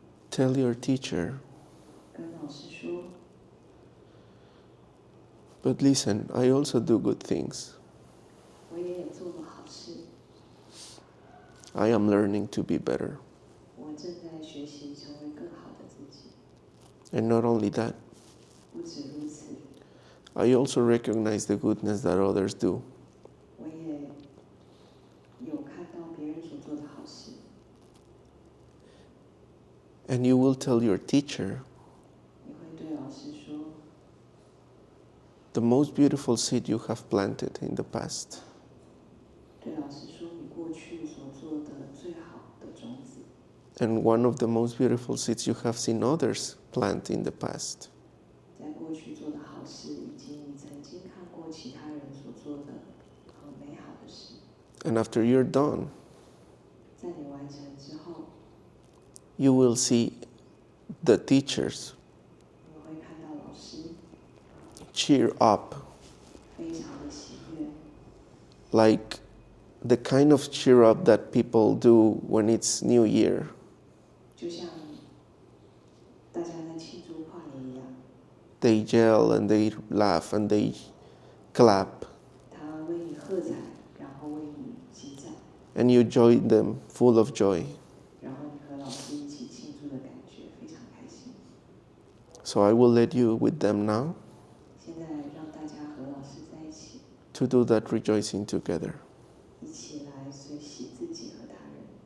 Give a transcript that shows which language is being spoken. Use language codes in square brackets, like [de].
[en] tell your teacher, [zh] 跟老老师说， [en] But listen, I also do good things. [zh] 我也有做过好事， [en] I am learning to be better. [zh] 我正在学习成为更好的自己。 [en] And not only that, [zh] 不止如此， [en] I also recognize the goodness that others do. [zh] 我也有看到别人所做的好事。 [en] And you will tell your teacher, [zh] 你会对老师说， [en] the most beautiful seed you have planted in the past. [zh] 对老师说你过去所做的最好的种子， [en] And one of the most beautiful seeds you have seen others plant in the past. [zh] 在过去做的好事，以及你曾经看过其他人所做的很美好的事。 [en] And after you're done, [zh] 在你完成之后， [en] you will see the teachers [zh] 你会看到老师 [en] cheer up, [zh] 非常的喜悦， [en] like the kind of cheer up that people do when it's New Year. [zh] 就像大家在庆祝跨年一样。 [en] They yell and they laugh and they clap, [zh] 他为你喝彩，然后为你击掌， [en] and you join them full of joy. [zh] 然后你和老师一起庆祝的感觉非常开心。 [en] So I will let you with them now [zh] 现在让大家和老师在一起， [en] to do that rejoicing together. [zh] 一起来随喜自己和他人。